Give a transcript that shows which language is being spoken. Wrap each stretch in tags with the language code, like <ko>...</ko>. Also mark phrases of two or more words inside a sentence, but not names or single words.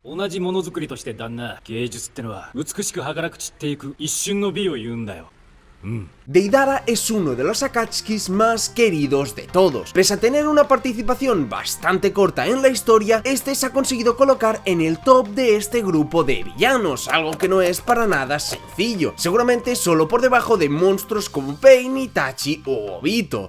<ja>同じものづくりとして旦那、芸術ってのは美しく儚く散っていく一瞬の美を言うんだよ。</ja> <es>Deidara es uno de los Akatsuki más queridos de todos. Pese a tener una participación bastante corta en la historia, este se ha conseguido colocar en el top de este grupo de villanos, algo que no es para nada sencillo, seguramente solo por debajo de monstruos como Pain, Itachi o Obito.</es>